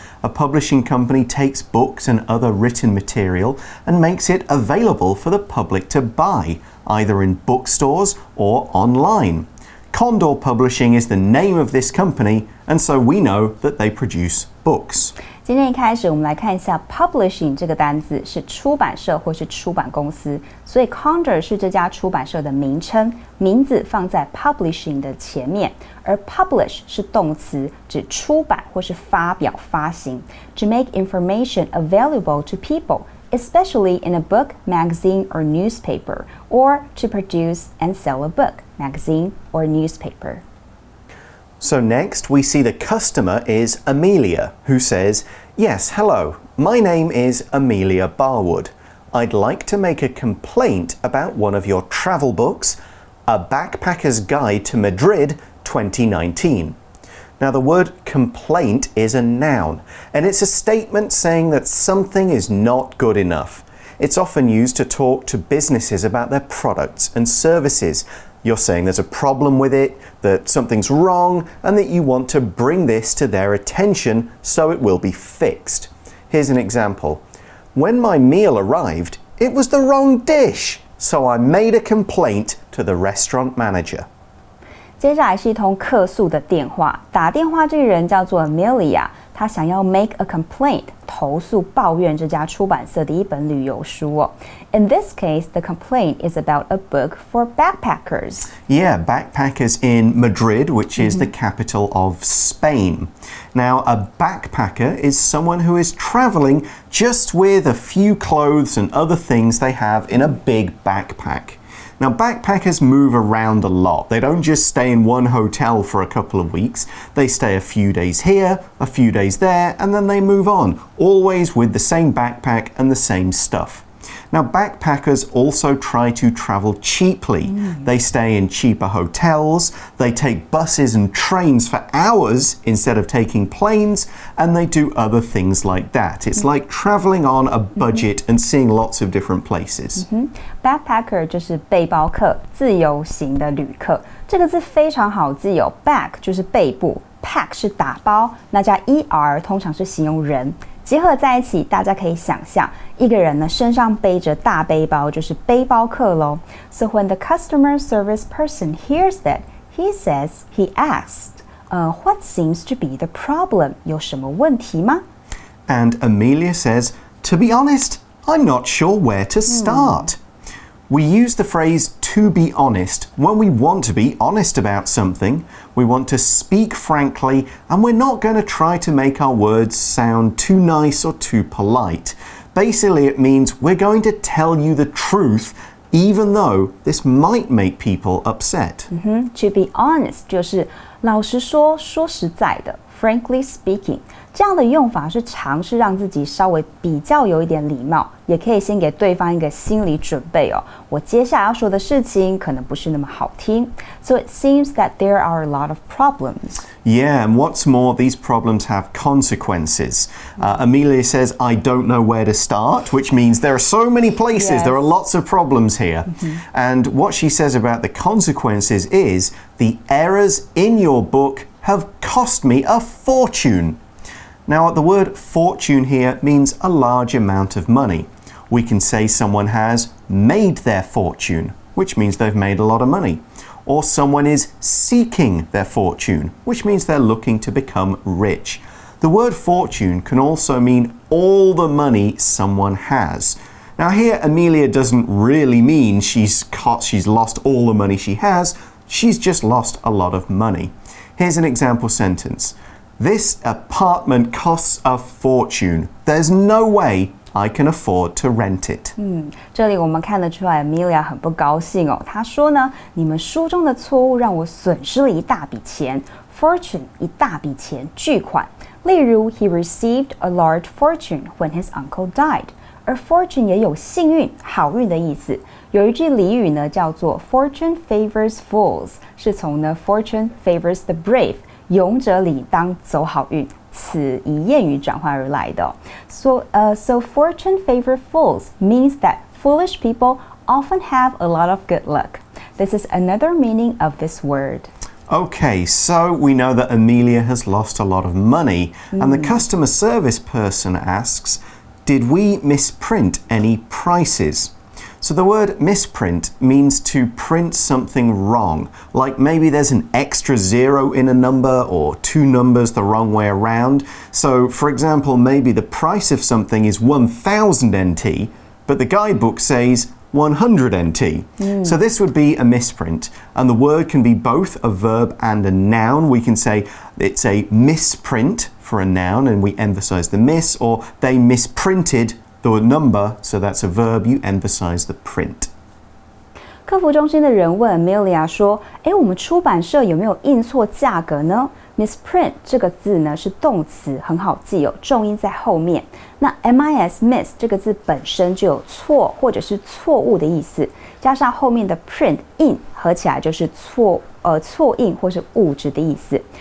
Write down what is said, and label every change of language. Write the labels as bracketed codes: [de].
[en] A publishing company takes books and other written material and makes it available for the public to buy, either in bookstores or online. Condor Publishing is the name of this company, and so we know that they produce books. [zh] 今天一开始我们来看一下 publishing 这个单字是出版社或是出版公司，所以 Condor 是这家出版社的名称，名字放在 publishing 的前面，而 publish 是动词，指出版或是发表发行。 [en] To make information available to people, especially in a book, magazine, or newspaper, or to produce and sell a book, magazine, or newspaper. So next we see the customer is Amelia, who says, "Yes, hello, my name is Amelia Barwood. I'd like to make a complaint about one of your travel books, A Backpacker's Guide to Madrid 2019. Now the word complaint is a noun, and it's a statement saying that something is not good enough. It's often used to talk to businesses about their products and services. You're saying there's a problem with it, that something's wrong, and that you want to bring this to their attention so it will be fixed. Here's an example. When my meal arrived, it was the wrong dish, so I made a complaint to the restaurant manager. [zh] 接下来是一通客诉的电话，打电话这个人叫做 Amelia，他想要 [en] make a complaint [zh] 投訴抱怨這家出版社的一本旅遊書哦。 [en] In this case, the complaint is about a book for backpackers. Yeah, backpackers in Madrid, which is the capital of Spain. Now, a backpacker is someone who is traveling just with a few clothes and other things they have in a big backpack. Now, backpackers move around a lot. They don't just stay in one hotel for a couple of weeks. They stay a few days here, a few days there, and then they move on, always with the same backpack and the same stuff. Now, backpackers also try to travel cheaply. They stay in cheaper hotels, they take buses and trains for hours instead of taking planes, and they do other things like that. It's like traveling on a budget and seeing lots of different places. [zh] Backpacker 就是背包客，自由行的旅客。这个字非常好记哦 ，back 就是背部 ，pack 是打包，那加 er 通常是形容人。结合在一起，大家可以想象，一个人呢身上背着大背包，就是背包客咯。 [en] So when the customer service person hears that, he asks, "What seems to be the problem?" [zh] 有什麼問題嗎？ [en] And Amelia says, "To be honest, I'm not sure where to start." We use the phrase to be honest when we want to be honest about something. We want to speak frankly, and we're not going to try to make our words sound too nice or too polite. Basically, it means we're going to tell you the truth, even though this might make people upset. To be honest [zh] 就是老实说，说实在的 ， [en] frankly speaking。 [zh] 这样的用法是尝試讓自己稍微比較有一點禮貌，也可以先給對方一個心理準備哦。我接下來要說的事情可能不是那麼好聽。 [en] So it seems that there are a lot of problems. Yeah, and what's more, these problems have consequences. Amelia says, "I don't know where to start," which means there are so many places, Yes. there are lots of problems here. And what she says about the consequences is, "The errors in your book have cost me a fortune." Now, the word fortune here means a large amount of money. We can say someone has made their fortune, which means they've made a lot of money. Or someone is seeking their fortune, which means they're looking to become rich. The word fortune can also mean all the money someone has. Now, here, Amelia doesn't really mean she's lost all the money she has. She's just lost a lot of money. Here's an example sentence. This apartment costs a fortune. There's no way I can afford to rent it. [zh] 這裡我們看得出來 Amelia 很不高興哦。她說呢，你們書中的錯誤讓我損失了一大筆錢 ，fortune 一大筆錢，巨款。例如 [en] ，he received a large fortune when his uncle died. [zh] 而 fortune 也有幸運、好運的意思。有一句俚語呢，叫做 [en] "Fortune favors fools"， [zh] 是從呢 [en] "Fortune favors the brave"。 [zh] 勇者理當走好運，此以諺語轉換而來的。 [en] So fortune favor fools means that foolish people often have a lot of good luck. This is another meaning of this word. Okay, so we know that Amelia has lost a lot of money, and the customer service person asks, "Did we misprint any prices?" So the word misprint means to print something wrong, like maybe there's an extra zero in a number or two numbers the wrong way around. So, for example, maybe the price of something is 1,000 NT, but the guidebook says 100 NT. So this would be a misprint, and the word can be both a verb and a noun. We can say it's a misprint for a noun, and we emphasize the miss, or they misprinted the number, so that's a verb, you emphasize the print. [zh] 客服中心的人問 Amelia 說：“我們出版社有沒有印錯價格呢？” Misprint 這個字呢是動詞，很好記哦，重音在後面。那 miss 這個字本身就有錯或者是錯誤的意思，加上後面的 print in 合起来就是錯印或是物質的意思。